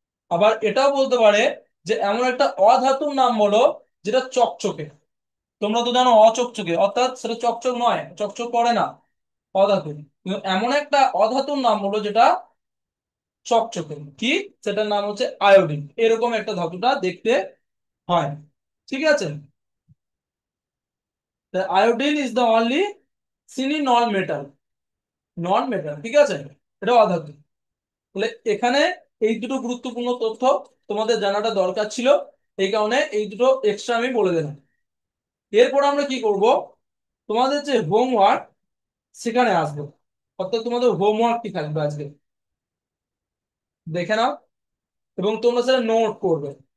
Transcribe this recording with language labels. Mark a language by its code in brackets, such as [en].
[bn] আবার এটাও বলতে পারে যে এমন একটা অধাতুর নাম বলো যেটা চকচকে। তোমরা তো জানো অচকচকে, অর্থাৎ সেটা চকচক নয়, চকচক করে না, অধাতু। কিন্তু এমন একটা অধাতুর নাম বলো যেটা চকচকে, কি? সেটার নাম হচ্ছে আয়োডিন। এরকম একটা ধাতুটা দেখতে হয়। ঠিক আছে, [en] the iodine is the only semi non metal, [bn] non metal, ঠিক আছে, এটা অধাতু। তাহলে এখানে এই দুটো গুরুত্বপূর্ণ তথ্য তোমাদের জানাটা দরকার ছিল, এই কারণে এই দুটো এক্সট্রা আমি বলে দিলাম। এরপর আমরা কি করব, তোমাদের যে হোমওয়ার্ক সেখানে আসবো। অর্থাৎ তোমাদের হোমওয়ার্ক কি থাকবে আজকে দেখে নাও, এবং তোমরা সেটা নোট করবে।